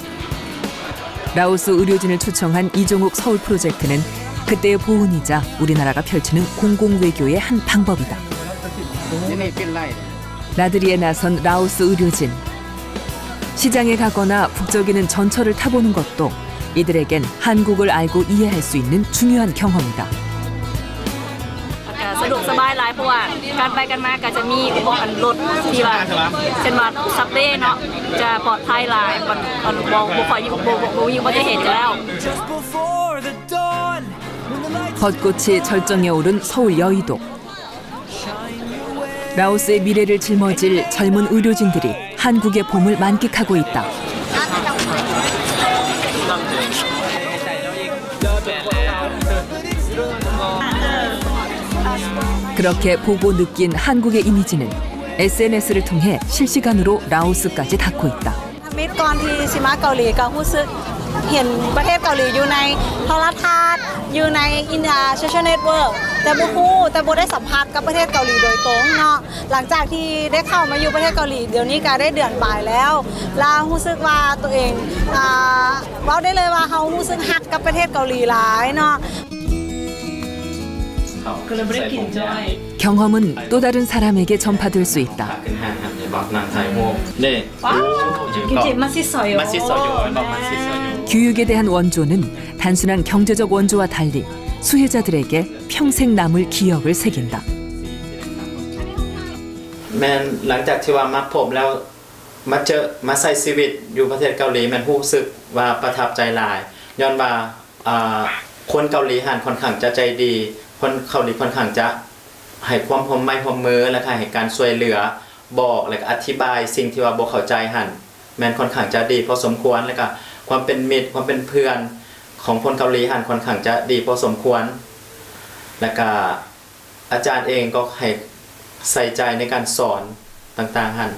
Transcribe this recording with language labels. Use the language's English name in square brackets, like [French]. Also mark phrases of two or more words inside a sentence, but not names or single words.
[Korean] 라오스 의료진을 초청한 이종욱 서울 프로젝트는 그때의 보훈이자 우리나라가 펼치는 공공외교의 한 방법이다. 나들이에 나선 라오스 의료진. 시장에 가거나 북적이는 전철을 타보는 것도 이들에겐 한국을 알고 이해할 수 있는 중요한 경험이다. [Lao] ສະດວກສະບາຍຫຼາຍເພາະວ່າການໄປກັນມາກໍຈະມີອຸປະກອນລົດທີ່ວ່າເຊັ່ນວ່າຊັບເວຍເນາະຈະປອດໄພຫຼາຍມັນບໍ່ຄ່ອຍມີອຸບັດຕິເຫດແລ້ວ [Korean] 벚꽃이 절정에 오른 서울 여의도. 라오스의 미래를 짊어질 젊은 의료진들이 한국의 봄을 만끽하고 있다. 그렇게 보고 느낀 한국의 이미지는 SNS를 통해 실시간으로 라오스까지 닿고 있다. [Lao] ກ່ອນທີ່ສິມາເກົາຫຼີກໍຮູ້ສຶກເຫັນປະເທດເກົາຫຼີຢູ່ໃນໂທລະທັດຢູ່ໃນ [English] social network [Lao] ແຕ່ບໍ່ຮູ້ແຕ່ບໍ່ໄດ້ສຳຜັດກັບປະເທດເກົາຫຼີໂດຍຕົງເນາະຫຼັງຈາກທີ່ໄດ້ເຂົ້າມາຢູ່ປະເທດເກົາຫຼີດຽວນີ້ກໍໄດ້ເດືອນປາຍແລ້ວຮູ້ສຶກວ່າຕົວເອງເວົ້າໄດ້ເລີຍວ່າເຮົາຮູ້ສຶກຮັກກັບປະເທດເກົາຫຼີຫຼາຍເນາະ [Korean] 경험은 또 다른 사람에게 전파될 수 있다. 교육에 대한 원조는 단순한 경제적 원조와 달리 수혜자들에게 평생 남을 기억을 새긴다. [Lao] ແມ່ຫຼັງຈາກທີ່ວ່າມາພົບແລ້ວມາໃຊ້ຊີວິດຢູ່ປະເທດເກົາຫຼີມັນຮູ້ສຶກວ່າປະທັບໃຈຫຼາຍຍ້ອນ ວ່າຄົນເກົາຫຼີຫັນຄ່ອນຂ້າງຈະໃຈດີຄົນເກົາຫຼີຄ່ອນຂ້າງຈະໃຫ້ຄວາມຮ່ວມມືແລະໃຫ້ການຊ່ວຍເຫຼືອບອກແລະອະທິບາຍສິ່ງທີ່ວ່າບໍ່ເຂົ້າໃຈຫັນແມ່ນຄ່ອນຂ້າງຈະດີພໍສົມຄວນແລ້ວກໍຄວາມເປັນມິດຄວາມເປັນເພື່ອນຂອງຄົນເກົາຫຼີຫັນຄ່ອນຂ້າງຈະດີພໍສົມຄວນແລ້ວກໍອາຈານເອງກໍໃຫ້ໃສ່ໃຈໃນການສອນຕ່າງໆຫັນ